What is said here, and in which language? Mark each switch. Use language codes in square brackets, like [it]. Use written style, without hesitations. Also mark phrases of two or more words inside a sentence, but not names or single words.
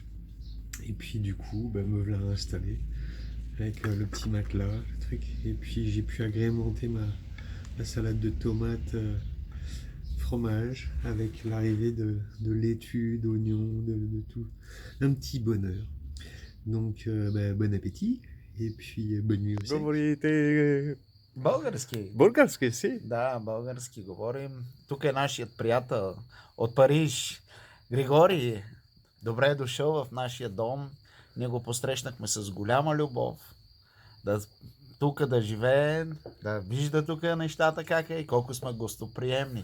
[fr] Et puis du coup, me voilà installé avec le petit matelas, le truc. Et puis j'ai pu agrémenter ma salade de tomates, fromage, avec l'arrivée de laitue, d'oignons, de tout. Un petit bonheur. Donc bon appétit et puis bonne nuit aussi. [bg] Говорите Български. български си? Да, български говорим. Тук е нашият приятел от Париж, Григорий. Добре е дошъл в нашия дом. Ние го посрещнахме с голяма любов. Тук да живее, да вижда тук нещата как е и колко сме гостоприемни.